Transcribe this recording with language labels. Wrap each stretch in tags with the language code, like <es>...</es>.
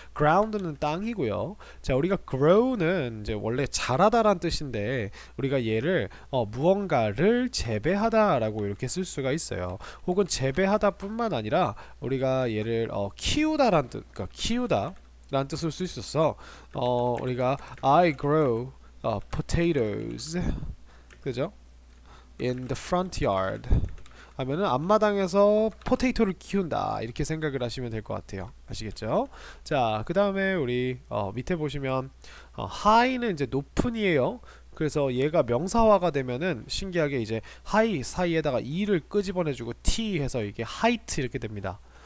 <ko>ground는 땅이고요. 자, 우리가 grow는 이제 원래 자라다란 뜻인데 우리가 얘를 무언가를 재배하다라고 이렇게 쓸 수가 있어요. 혹은 재배하다뿐만 아니라 우리가 얘를 키우다란 뜻, 그러니까 키우다라는 뜻을 쓸 수 있어. 우리가</ko> <en>I grow potatoes,</en> <ko>그죠?</ko> <en>In the front yard</en> <ko>하면은 앞마당에서 포테이토를 키운다 이렇게 생각을 하시면 될 것 같아요. 아시겠죠? 자, 그 다음에 우리 밑에 보시면 high는 이제 높은이에요. 그래서 얘가 명사화가 되면은 신기하게 이제 high 사이에다가 e를 끄집어내주고 t 해서 이게 height 이렇게 됩니다.</ko>